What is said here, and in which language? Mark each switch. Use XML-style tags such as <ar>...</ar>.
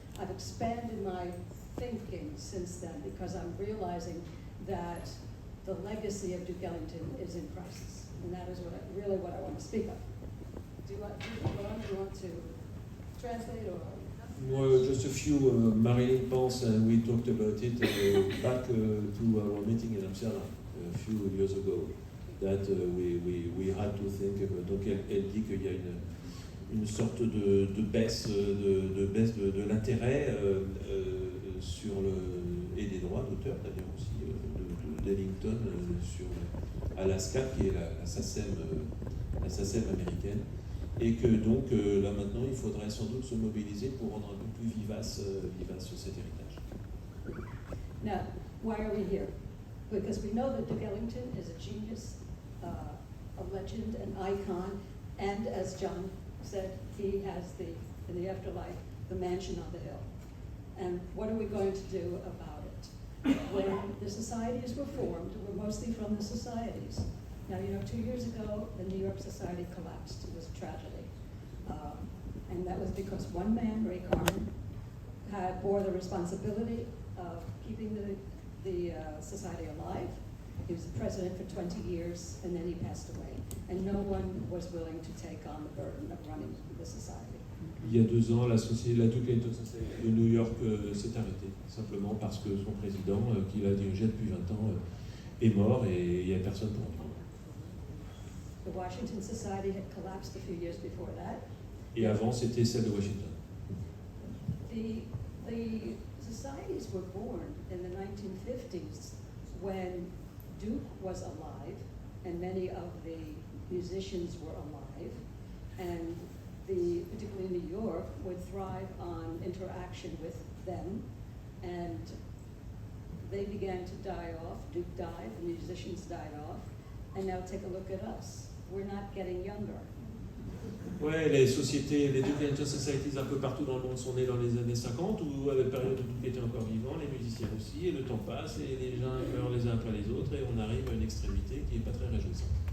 <en>I've expanded my thinking since then because I'm realizing that the legacy of Duke Ellington is in crisis, and that is really what I want to speak of. Do you want to translate or? Well, just a few.</en> <fr>Marylin pense,</fr> <en>and we talked about it back to our meeting in Amsterdam a few years ago. That we had to think about.</en> <fr>Donc elle dit qu'il y a une sorte de baisse de l'intérêt sur et des droits d'auteur d'ailleurs aussi d'Ellington sur Alaska qui est la SACEM américaine, et que donc là maintenant il faudrait sans doute se mobiliser pour rendre un peu plus vivace cet héritage.</fr> <en>Now, why are we here? Because we know that Duke Ellington is a genius, a legend, an icon, and as John said, he has in the afterlife, the mansion on the hill. And what are we going to do about it? When the societies were formed, were mostly from the societies. Now, 2 years ago, the New York Society collapsed. It was a tragedy. And that was because one man, Ray Carmen, bore the responsibility of keeping the society alive. He was the president for 20 years, and then he passed away. And no one was willing to take on the burden of running the society.</en> <fr>Il y a 2 ans, la Duke Ellington Society de New York s'est arrêtée, simplement parce que son président, qui l'a dirigé depuis 20 ans, est mort et il n'y a personne pour en prendre.</fr> <en>The Washington Society had collapsed a few years before that.</en> <fr>Et avant, c'était celle de Washington.</fr> <en>The societies were born in the 1950s when Duke was alive and many of the musicians were alive, and particularly New York would thrive on interaction with them, and they began to die off. Duke died, the musicians died off, and now take a look at us. We're not getting younger.</en> <fr>Ouais, les sociétés, les Duke Ellington Societies un peu partout dans le monde sont nées dans les années 50, où à la période où Duke était encore vivant, les musiciens aussi, et le temps passe, et les gens meurent les uns après les autres, et on arrive à une extrémité qui n'est pas très réjouissante.</fr>